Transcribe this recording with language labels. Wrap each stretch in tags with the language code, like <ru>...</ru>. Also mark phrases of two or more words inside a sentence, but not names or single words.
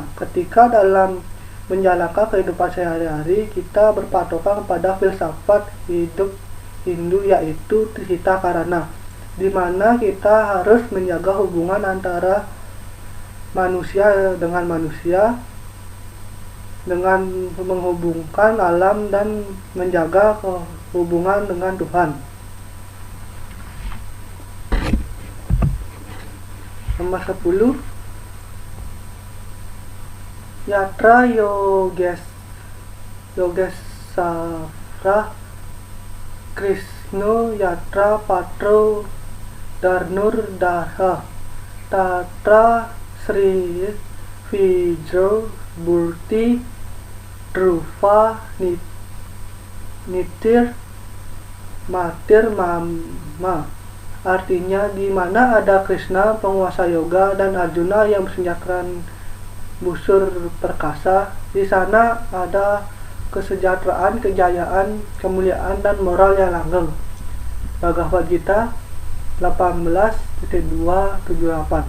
<id>Ketika dalam menjalankan kehidupan sehari-hari kita berpatokan pada filsafat hidup Hindu, yaitu Trihita Karana, di mana kita harus menjaga hubungan antara manusia dengan manusia dengan menghubungkan alam dan menjaga hubungan dengan Tuhan. Nomor 10,</id> <sa>Yatra Yogeswara Krishna Yatra Patro Darnur Daha Tatra Sri Vijro Burti Dhruva Nitir Matir Mama.</sa> <id>Artinya, di mana ada Krishna penguasa yoga dan Arjuna yang bersenjatakan busur perkasa, di sana ada kesejahteraan, kejayaan, kemuliaan, dan moral yang langgeng. Bhagavad Gita 18.278.</id>